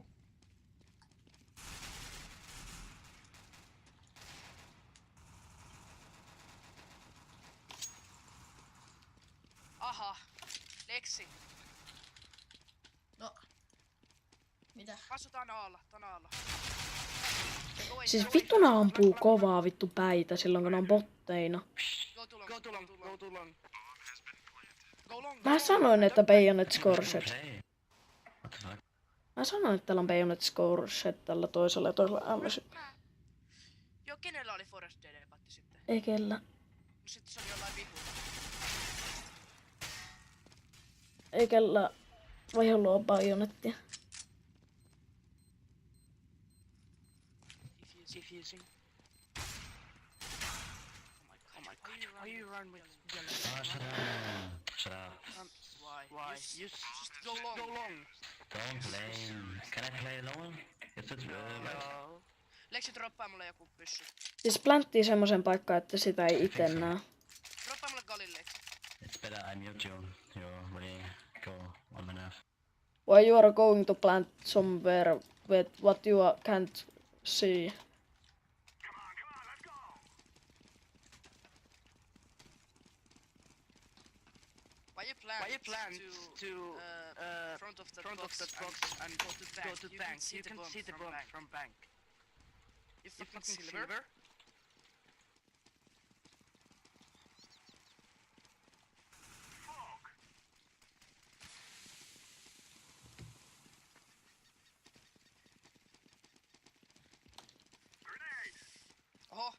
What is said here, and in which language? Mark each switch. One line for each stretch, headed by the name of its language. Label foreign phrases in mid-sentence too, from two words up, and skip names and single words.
Finnish: Aha. Lexi. No. Mitä? Asutaan aalla. Tän aalla. Siis vittu nää ampuu kovaa vittu päitä silloin kun ne on botteina.
English: Go too long. Go too long. Go too long. Go long.
Finnish: Mä sanoin, että Bayonet Scorsed.
English: Play. What the fuck?
Finnish: Mä sanoin, että täällä on Bayonet Scorsed tällä toisella ja toisella MS. Joo, kenellä oli Forest DD patti sitten? Ei kellä. No sit se oli jollain vihulla. Ei kellä vaihdolla on Bayonettia.
English: Diffusing. Oh my god. Why you run with yellow? Oh, shut up. Why? You just go long. Don't play. Can I play alone? Is it right? No.
Finnish: Lexi droppaa mulle joku pyssy. Siis planttii semmosen paikkaan, että sitä ei ite näe. Droppaa mulle Galin Lexi.
English: It's better I mute you. You really go on my nerve. Why you are going to plant somewhere with what you can't see? Why you plan to front of the box and go to bank? You can see the bomb from bank. You fucking silver.
Finnish: Oho,